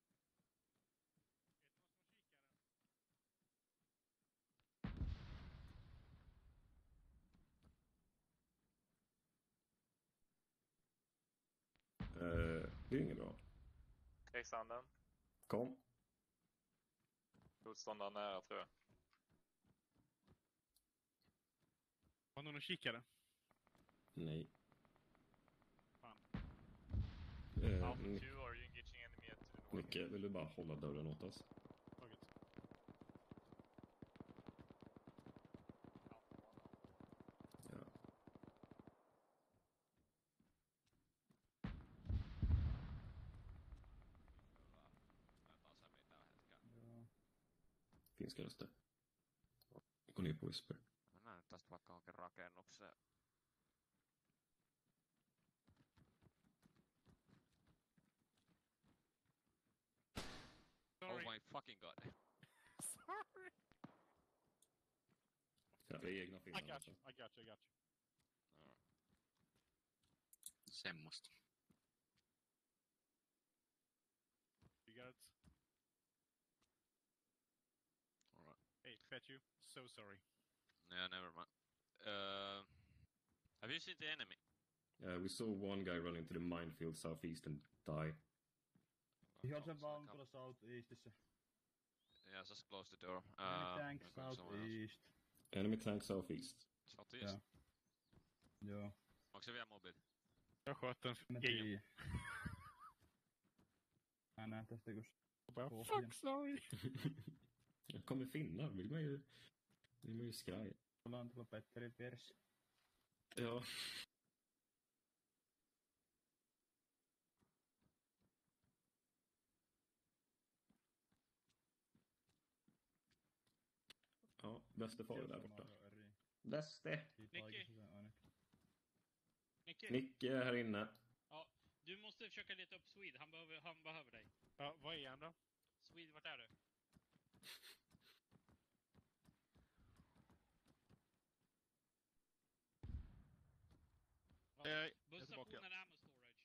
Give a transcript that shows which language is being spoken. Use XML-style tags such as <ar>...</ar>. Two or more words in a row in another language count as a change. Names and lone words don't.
<sv>Det är inget bra. Krigsanden. Kom. Motståndaren nära tror jag. Har någon kikare? Nej. Fan.</sv> <en>Alpha 2, are you engaging enemy to the north?</en> <sv>Micke, vill du bara hålla dörren åt oss? Taget. Ja. Finska röster. Gå ner på Whisper.</sv> <fi>Mä näen tästä vaikka onkin rakennukseen.</fi> <en>Oh my fucking god. Sorry.</en> <sv>Ja, det är egna</sv> <en>I</en> <sv>filmer</sv> <en>got</en> <sv>alltså.</sv> <en>you. I got you.</en> <fi>Semmosta.</fi> <en>You got it? Alright. Hey, fetch you. So sorry. Yeah, never mind. Have you seen the enemy? We saw one guy run into the minefield southeast and die. Vihollisen vaunu tuolla southeastissa. Yeah, just close the door. Enemy tank southeast. Enemy tank southeast. Southeast?</en> <fi>Joo. Onko se vielä mobiili?</fi> <sv>Jag sköt den. Ingen.</sv> <fi>Mä näen tästä kun...</fi> <en>Fuck, sorry.</en> <sv>Jag kommer finna, vill man ju skraj.</sv> <fi>Ollaan tuolla Petterin vieressä.</fi> <sv>Ja. Ja, bäste far är där borta. Bäste! Nicke är här inne. Ja, du måste försöka leta upp Swede. Han behöver dig. Ja, vad är han då? Swede, vart är du? Busstationen Ammo Storage.</sv>